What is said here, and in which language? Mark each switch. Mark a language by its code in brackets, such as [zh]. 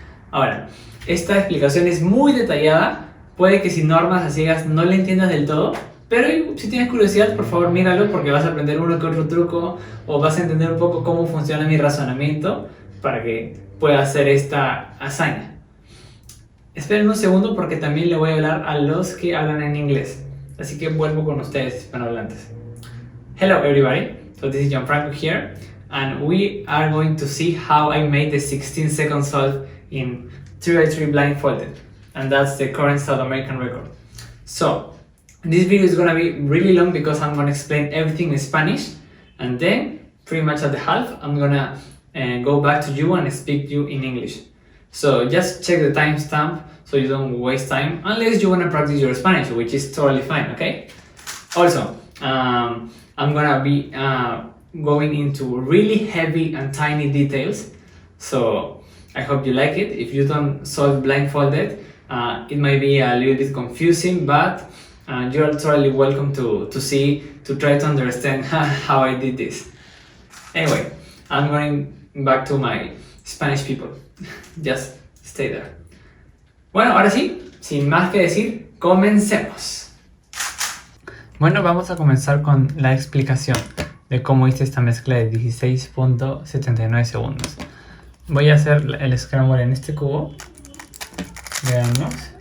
[es] Ahora, esta explicación es muy detallada, puede que si no armas a ciegas no la entiendas del todo, pero si tienes curiosidad, por favor míralo porque vas a aprender uno que otro truco o vas a entender un poco cómo funciona mi razonamiento para que puedas hacer esta hazaña. Esperen un segundo porque también le voy a hablar a los que hablan en inglés. Así que vuelvo con ustedes, hispanohablantes. [en] Hello everybody, so this is Gianfranco here, and we are going to see how I made the 16-second solve in 3x3 blindfolded, and that's the current South American record. So, this video is gonna be really long because I'm gonna explain everything in Spanish, and then, pretty much at the half, I'm gonna go back to you and speak to you in English. So just check the timestamp so you don't waste time, unless you want to practice your Spanish, which is totally fine, okay? Also, I'm gonna be going into really heavy and tiny details, so I hope you like it. If you don't solve blindfolded, it might be a little bit confusing, but you're totally welcome to try to understand how I did this. Anyway, I'm going back to my Spanish people. Just stay there. [es] Bueno, ahora sí, sin más que decir, comencemos. Bueno, vamos a comenzar con la explicación de cómo hice esta mezcla de 16.79 segundos. Voy a hacer el scramble en este cubo. Veamos.